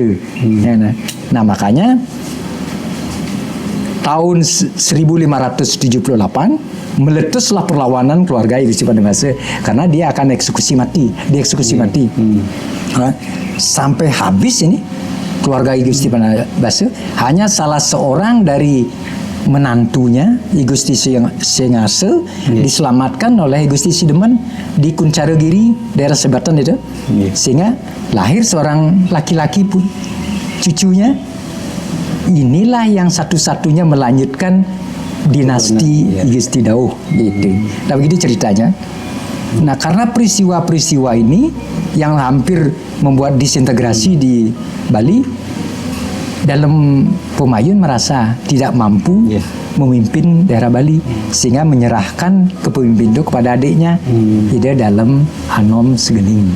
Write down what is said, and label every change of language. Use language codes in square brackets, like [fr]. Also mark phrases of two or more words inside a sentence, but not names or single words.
[id] Nah makanya tahun 1578 meletuslah perlawanan keluarga I Gusti Panibasa, karena dia akan dieksekusi mati. Sampai habis ini keluarga I Gusti Panibasa, hanya salah seorang dari menantunya I Gusti Sengase diselamatkan oleh I Gusti Sidemen di Kuncaragiri, daerah Sebatan itu. Sehingga lahir seorang laki-laki pun, cucunya. Inilah yang satu-satunya melanjutkan dinasti I Gusti Dauh gitu. Nah begitu ceritanya. Nah karena peristiwa-peristiwa ini yang hampir membuat disintegrasi di Bali, dalam Pemayun merasa tidak mampu memimpin daerah Bali, sehingga menyerahkan kepemimpinan itu kepada adiknya, Ida dalam Anom Segening.